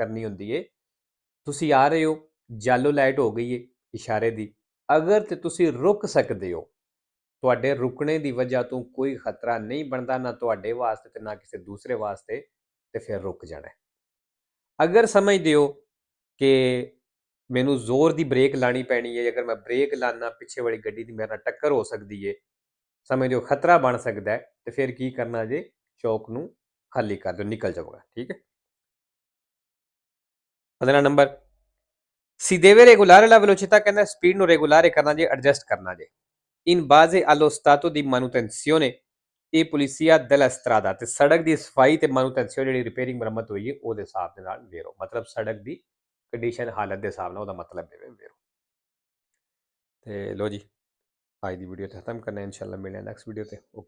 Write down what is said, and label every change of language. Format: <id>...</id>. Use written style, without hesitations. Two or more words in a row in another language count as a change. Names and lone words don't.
<pa>ਕਰਨੀ ਹੁੰਦੀ ਏ ਤੁਸੀਂ ਆ ਰਹੇ ਹੋ ਜਾਲੋ ਲਾਈਟ ਹੋ ਗਈ ਏ ਇਸ਼ਾਰੇ ਦੀ ਅਗਰ ਤੇ ਤੁਸੀਂ ਰੁਕ ਸਕਦੇ ਹੋ ਤੁਹਾਡੇ ਰੁਕਣੇ ਦੀ ਵਜ੍ਹਾ ਤੋਂ ਕੋਈ ਖਤਰਾ ਨਹੀਂ ਬਣਦਾ ਨਾ ਤੁਹਾਡੇ ਵਾਸਤੇ ਤੇ ਨਾ ਕਿਸੇ ਦੂਸਰੇ ਵਾਸਤੇ ਤੇ ਫਿਰ ਰੁਕ ਜਾਣਾ ਅਗਰ ਸਮਝਦੇ ਹੋ ਕਿ ਮੈਨੂੰ ਜ਼ੋਰ ਦੀ ਬ੍ਰੇਕ ਲਾਣੀ ਪੈਣੀ ਹੈ ਅਗਰ ਮੈਂ ਬ੍ਰੇਕ ਲਾਣਾ ਪਿੱਛੇ ਵਾਲੀ ਗੱਡੀ ਦੀ ਮੇਰੇ ਨਾਲ ਟੱਕਰ ਹੋ ਸਕਦੀ ਹੈ ਸਮਝੋ ਖਤਰਾ ਬਣ ਸਕਦਾ ਹੈ ਤੇ ਫਿਰ ਕੀ ਕਰਨਾ ਜੇ ਚੌਕ ਨੂੰ ਖਾਲੀ ਕਰ ਦਿਓ ਨਿਕਲ ਜਾਊਗਾ ਠੀਕ ਹੈ 15 ਨੰਬਰ</pa> <it>si deve regolare la velocità</it> <pa>ਕਹਿੰਦਾ ਸਪੀਡ ਨੂੰ ਰੈਗੂਲਰ ਕਰਨਾ ਜੇ ਐਡਜਸਟ ਕਰਨਾ ਜੇ</pa> <it>in base allo stato di manutenzione</it> <pa>ਇਹ ਪੁਲਿਸੀਆ</pa> <it>della strada</it> <pa>ਤੇ ਸੜਕ ਦੀ ਸਫਾਈ ਤੇ manutenzione ਜਿਹੜੀ ਰਿਪੇਅਰਿੰਗ ਮੁਰੰਮਤ ਹੋਈ ਹੈ ਉਹਦੇ ਹਿਸਾਬ ਦੇ ਨਾਲ ਵੇਰੋ ਮਤਲਬ ਸੜਕ ਦੀ ਕੰਡੀਸ਼ਨ ਹਾਲਤ ਦੇ ਹਿਸਾਬ ਨਾਲ ਉਹਦਾ ਮਤਲਬ ਹੈ ਵੇਰੋ ਤੇ ਲੋ ਜੀ ਅੱਜ ਦੀ ਵੀਡੀਓ ਤੇ ਖਤਮ ਕਰਨਾ ਇਨਸ਼ਾਅੱਲਾ ਮਿਲਦੇ ਹਾਂ</pa> <en>next video</en> <pa>ਤੇ</pa>